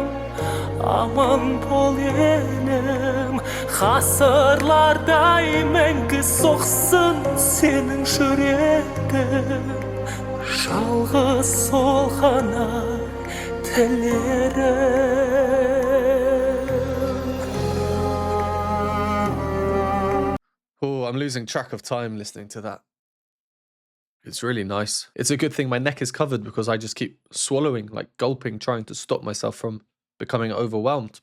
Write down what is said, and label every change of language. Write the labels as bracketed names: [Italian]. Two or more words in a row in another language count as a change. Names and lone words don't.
[Kazakh] aman bol elim, hasırlarday мәңгі соқсын senin жүрегің, жалғыз сол ғана тілерім. [English] Oh, I'm losing track of time listening to that. It's really nice. It's a good thing my neck is covered because I just keep swallowing, like gulping, trying to stop myself from becoming overwhelmed.